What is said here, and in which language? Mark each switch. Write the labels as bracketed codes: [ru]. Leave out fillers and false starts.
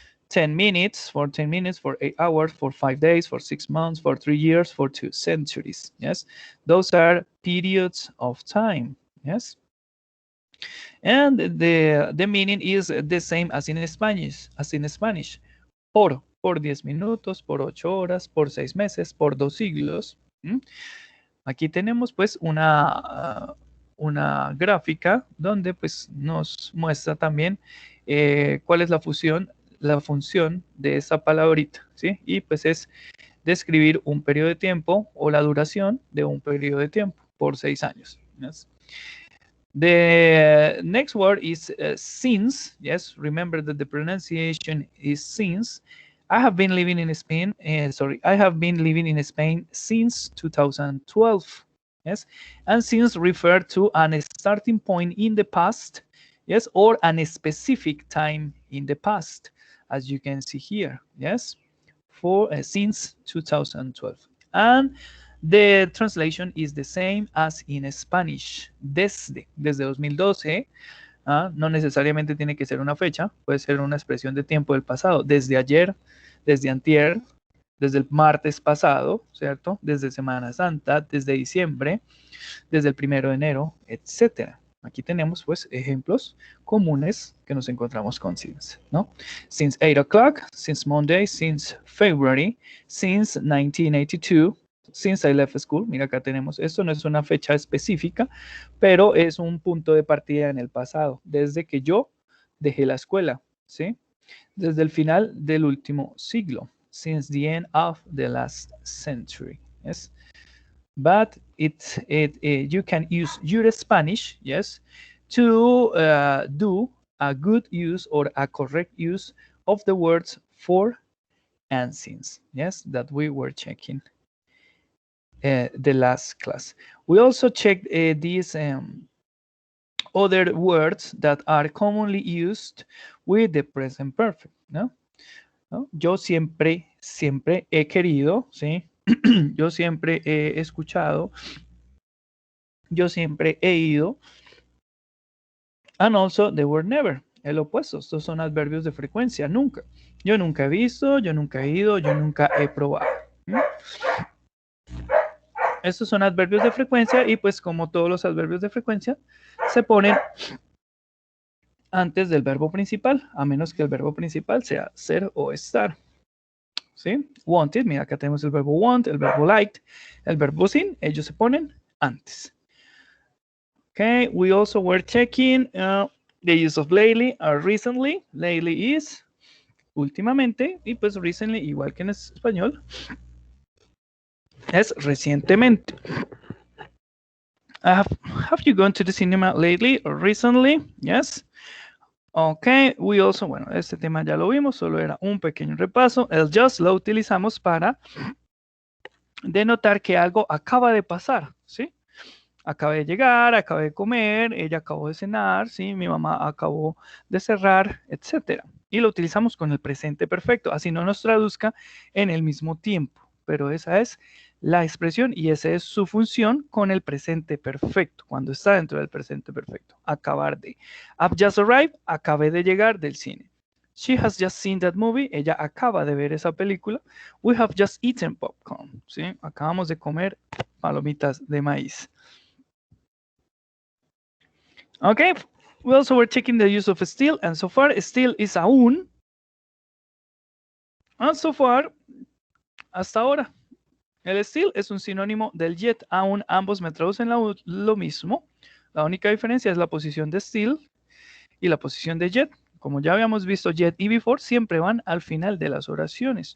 [en] 10 minutes, for 10 minutes, for 8 hours, for 5 days, for 6 months, for 3 years, for 2 centuries. Yes, those are periods of time. Yes, and the meaning is the same as in Spanish. [es] Por 10 minutos, por 8 horas, por 6 meses, por 2 siglos. Aquí tenemos pues una gráfica donde pues nos muestra también cuál es la función de esa palabrita, ¿sí? Y pues es describir un periodo de tiempo o la duración de un periodo de tiempo por 6 años. [en] Yes. The next word is since. Yes, remember that the pronunciation is since. I have been living in Spain. I have been living in Spain since 2012. Yes, and since refer to a starting point in the past. Yes, or a specific time in the past, as you can see here. Yes, for since 2012. And the translation is the same as in Spanish. [es] Desde 2012. No necesariamente tiene que ser una fecha, puede ser una expresión de tiempo del pasado. Desde ayer, desde antier, desde el martes pasado, ¿cierto? Desde Semana Santa, desde diciembre, desde el 1 de enero, etcétera. Aquí tenemos pues ejemplos comunes que nos encontramos con since, ¿no? [en] Since 8 o'clock, since Monday, since February, since 1982, since I left school. [es] Mira, acá tenemos, esto no es una fecha específica, pero es un punto de partida en el pasado, desde que yo dejé la escuela, ¿sí? Desde el final del último siglo, [en] since the end of the last century, yes? But you can use your Spanish, yes, to do a good use or a correct use of the words for and since. Yes, that we were checking the last class. We also checked these other words that are commonly used with the present perfect, ¿no? [es] Yo siempre he querido, ¿sí? Yo siempre he escuchado. Yo siempre he ido. [en] And also the word never, [es] el opuesto. Estos son adverbios de frecuencia, nunca. Yo nunca he visto, yo nunca he ido, yo nunca he probado. ¿No? Estos son adverbios de frecuencia y pues como todos los adverbios de frecuencia se ponen antes del verbo principal, a menos que el verbo principal sea ser o estar. ¿Sí? Wanted, mira acá tenemos el verbo want, el verbo liked, el verbo sin, ellos se ponen antes. [en] Okay, we also were checking the use of lately or recently. [es] Lately is últimamente y pues recently, igual que en español, es recientemente. [en] Have you gone to the cinema lately or recently? Yes. Ok, we also, [es] bueno, este tema ya lo vimos, solo era un pequeño repaso. El just lo utilizamos para denotar que algo acaba de pasar, ¿sí? Acabé de llegar, acabé de comer, ella acabó de cenar, ¿sí? Mi mamá acabó de cerrar, etc. Y lo utilizamos con el presente perfecto, así no nos traduzca en el mismo tiempo, pero esa es la expresión y esa es su función con el presente perfecto, cuando está dentro del presente perfecto. Acabar de. [en] I've just arrived, [es] acabé de llegar del cine. [en] She has just seen that movie, [es] ella acaba de ver esa película. [en] We have just eaten popcorn, ¿sí? [es] Acabamos de comer palomitas de maíz. [en] Okay, we also were checking the use of still, and so far still is aún. And so far, [es] hasta ahora. El still es un sinónimo del yet, aún ambos me traducen lo mismo. La única diferencia es la posición de still y la posición de yet. Como ya habíamos visto, yet y before siempre van al final de las oraciones.